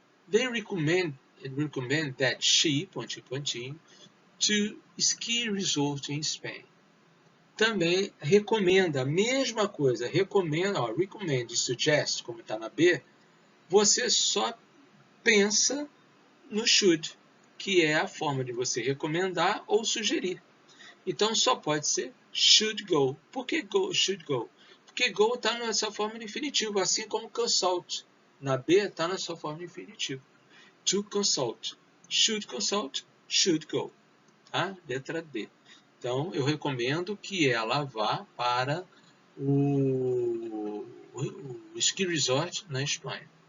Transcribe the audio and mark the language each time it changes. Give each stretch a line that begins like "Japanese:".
English: They recommend that she, pontinho, to ski resort in Spain.
Portuguese: Também recomenda, a mesma coisa, recommend e suggest, como está na B, você só pensa no should, que é a forma de você recomendar ou sugerir. Então só pode ser
English: should go.
Portuguese: Por que should go? Porque go está na sua forma de infinitivo, assim como consult. Na B está na sua forma de infinitivo.
English: To consult. Should consult, should go.
Portuguese: Tá? Letra D. Então, eu recomendo que ela vá para o ski resort na Espanha.